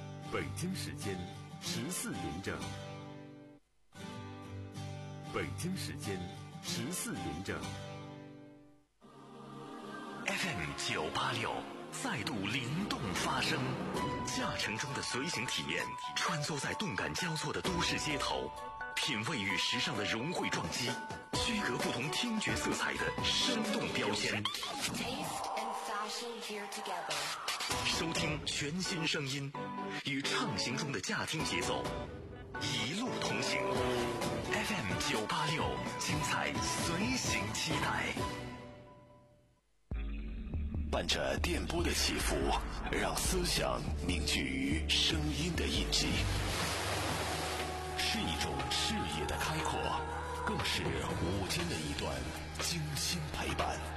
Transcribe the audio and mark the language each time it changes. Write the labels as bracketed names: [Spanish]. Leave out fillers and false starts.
[Chinese] 北京时间14点整，北京时间14点整 FM 986再度灵动发声，驾乘中的随行体验，穿梭在动感交错的都市街头，品味与时尚的融汇撞击，区隔不同听觉色彩的生动标签。 [English] Taste and fashion here together. [Chinese] 收听全新声音，与畅行中的驾听节奏一路同行。 FM 九八六，精彩随行期待。伴着电波的起伏，让思想凝聚于声音的印记，是一种视野的开阔，更是午间的一段精心陪伴。